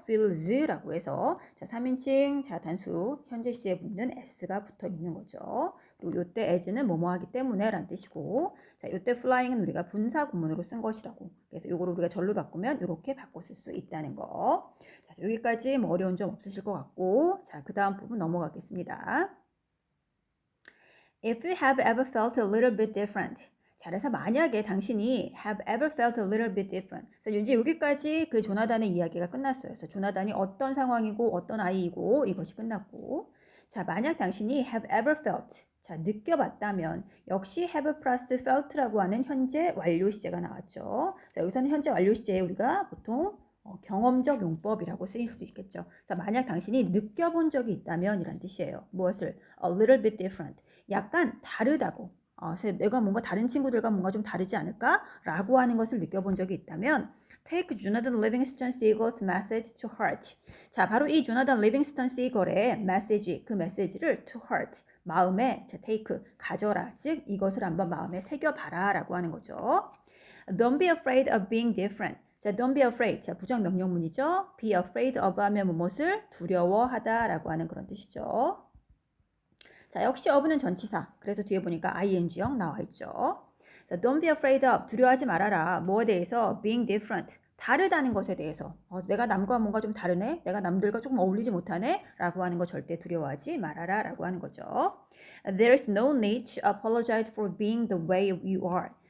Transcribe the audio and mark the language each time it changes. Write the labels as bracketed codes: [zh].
[ko] feels라고 해서 자, 3인칭 자 단수 현재 시에 붙는 s가 붙어 있는 거죠. 그리고 요때 as는 뭐뭐 하기 때문에 라는 뜻이고, 자, 요때 flying은 우리가 분사 구문으로 쓴 것이라고. 그래서 요거를 우리가 절로 바꾸면 이렇게 바꿔 쓸 수 있다는 거. 자, 여기까지 뭐 어려운 점 없으실 것 같고, 자, 그 다음 부분 넘어가겠습니다. [en] If you have ever felt a little bit different. [ko] 자, 그래서 만약에 당신이 [en] have ever felt a little bit different. [ko] 그래서 이제 여기까지 그 조나단의 이야기가 끝났어요. 그래서 조나단이 어떤 상황이고 어떤 아이이고 이것이 끝났고, 자, 만약 당신이 [en] have ever felt, [ko] 자, 느껴봤다면 역시 have 플러스 felt라고 하는 현재 완료 시제가 나왔죠. 자, 여기서는 현재 완료 시제에 우리가 보통 경험적 용법이라고 쓰일 수 있겠죠. 자, 만약 당신이 느껴본 적이 있다면 이란 뜻이에요. 무엇을? [en] A little bit different. [ko] 약간 다르다고. 그래서 내가 뭔가 다른 친구들과 뭔가 좀 다르지 않을까라고 하는 것을 느껴본 적이 있다면 [en] Take Jonathan Livingston Seagull's message to heart. [ko] 자, 바로 이 조나단 리빙스턴 시걸의 메시지, 그 메시지를 to heart, 마음에, 자, take, 가져라. 즉, 이것을 한번 마음에 새겨봐라 라고 하는 거죠. [en] Don't be afraid of being different. [ko] 자, don't be afraid. 자, 부정 명령문이죠. be afraid of 하면 무엇을 두려워하다 라고 하는 그런 뜻이죠. 자, 역시 of는 전치사. 그래서 뒤에 보니까 ing형 나와 있죠. 자, [en] don't be afraid of. [ko] 두려워하지 말아라. 뭐에 대해서? [en] being different. [ko] 다르다는 것에 대해서. 내가 남과 뭔가 좀 다르네? 내가 남들과 조금 어울리지 못하네? 라고 하는 거 절대 두려워하지 말아라. 라고 하는 거죠. [en] There is no need to apologize for being the way you are.